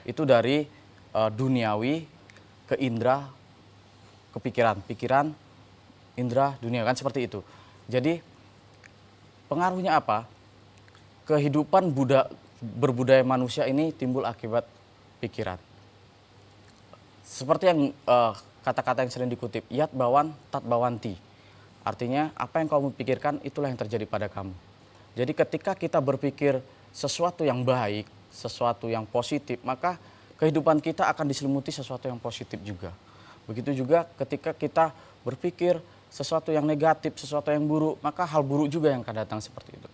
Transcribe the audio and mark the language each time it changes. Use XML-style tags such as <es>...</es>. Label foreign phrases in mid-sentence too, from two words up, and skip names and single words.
<id>Itu dari duniawi ke indera ke pikiran, indera, dunia, kan seperti itu. Jadi pengaruhnya apa? Kehidupan berbudaya manusia ini timbul akibat pikiran. Seperti yang kata-kata yang sering dikutip,</id> <sa>yat bawan tat bawanti.</sa> <id>Artinya apa yang kamu pikirkan itulah yang terjadi pada kamu. Jadi ketika kita berpikir sesuatu yang baik, sesuatu yang positif, maka kehidupan kita akan diselimuti sesuatu yang positif juga. Begitu juga ketika kita berpikir sesuatu yang negatif, sesuatu yang buruk, maka hal buruk juga yang akan datang seperti itu.</id>